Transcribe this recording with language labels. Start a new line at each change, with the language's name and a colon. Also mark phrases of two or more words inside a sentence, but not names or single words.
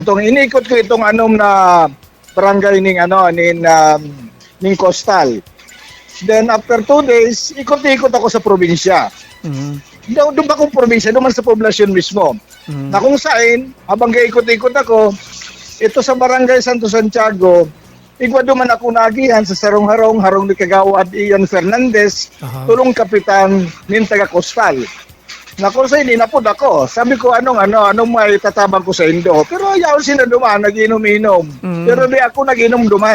Bikol: Inikot ko itong barangay ning Coastal.
English: Then after 2 days,
Filipino: ikot-ikot ako sa probinsya. Doon ba kung probinsya, doon sa poblasyon mismo. Na kung saan, habang ikot-ikot ako, ito sa barangay Santo Santiago,
Bikol: igwa duman ako nagihan sa sarong-harong, harong ni Kagawad Ian Fernandez, tulong kapitan nin taga Coastal.
Filipino: Nako sa hindi napod ako. Sabi ko anong
Bikol: may tatabang ko sa Indo. Pero yaw sila duman, naginom-inom. Pero di ako naginom duman.